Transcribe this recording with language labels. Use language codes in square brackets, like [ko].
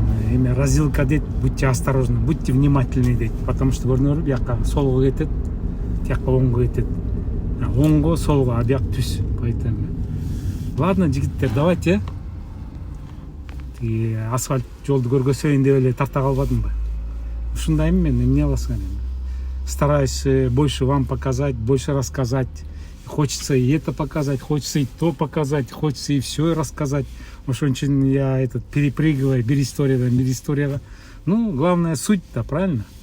[ky] Эми разилка дейт, [ru] будьте осторожны, будьте внимательны [ky] дейт, [ru] потому что [ky] көрүнөр бияка солго кетет, тияка оңго кетет. Оңго, солго, а бияк түз. Поэтому. Ладно, жигиттер, давайте. Асфальт жолду көргөсөйүн деп эле тарта калбадымбы? Ушундаймын мен, эмне аласың эми? [ru] Стараюсь больше вам показать, больше рассказать. Хочется и это показать, хочется и то показать, хочется и все рассказать. [ky] Ошон үчүн [ru] я перепрыгиваю, [ky] бир историяга. [ru] Ну, главное суть-то, правильно?